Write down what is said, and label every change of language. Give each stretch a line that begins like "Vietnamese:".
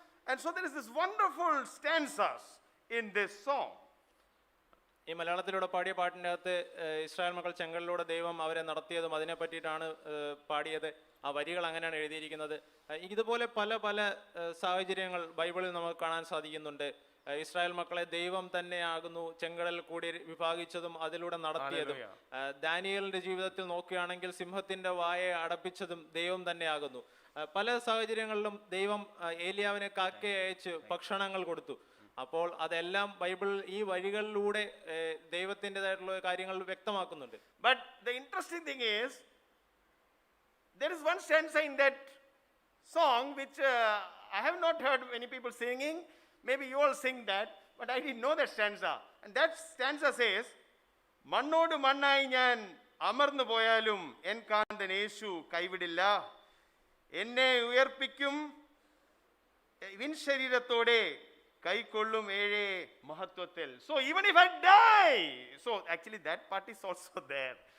English: And so there is this wonderful stanzas in this song.
Malayalam: ഈ മലയാളത്തിലൂടെ പാടിയ പാട്ടിൻ്റെ അകത്ത് ഇസ്രായേൽ മക്കൾ ചെങ്കലിലൂടെ ദൈവം അവരെ നടത്തിയതും അതിനെ പറ്റിയിട്ടാണ് പാടിയത്. ആ വരികൾ അങ്ങനെയാണ് എഴുതിയിരിക്കുന്നത്. ഇതുപോലെ പല പല സാഹചര്യങ്ങൾ ബൈബിളിൽ നമുക്ക് കാണാൻ സാധിക്കുന്നുണ്ട്. ഇസ്രായേൽ മക്കളെ ദൈവം തന്നെയാകുന്നു ചെങ്കടൽ കൂടി വിഭാഗിച്ചതും അതിലൂടെ നടത്തിയതും. ദാനിയേലിന്റെ ജീവിതത്തിൽ നോക്കുകയാണെങ്കിൽ സിംഹത്തിന്റെ വായെ അടപ്പിച്ചതും ദൈവം തന്നെയാകുന്നു. പല സാഹചര്യങ്ങളിലും ദൈവം ഏലിയാവിനെ കാക്കയെ അയച്ച് ഭക്ഷണങ്ങൾ കൊടുത്തു. അപ്പോൾ അതെല്ലാം ബൈബിൾ ഈ വഴികളിലൂടെ ദൈവത്തിൻ്റെതായിട്ടുള്ള കാര്യങ്ങൾ വ്യക്തമാക്കുന്നുണ്ട്.
English: But the interesting thing is, there is one stanza in that song which I have not heard many people singing. Maybe you all sing that, but I didn't know that stanza. And that stanza says,
Malayalam: മണ്ണോട് മണ്ണായി ഞാൻ അമർന്നു പോയാലും N കാന്തൻ യേശു കൈവിടില്ല, എന്നെ ഉയർപ്പിക്കും win ശരീരത്തോടെ കൈക്കൊള്ളും ഏഴേ മഹത്വത്തിൽ.
English: So even if I die, so actually that part is also there.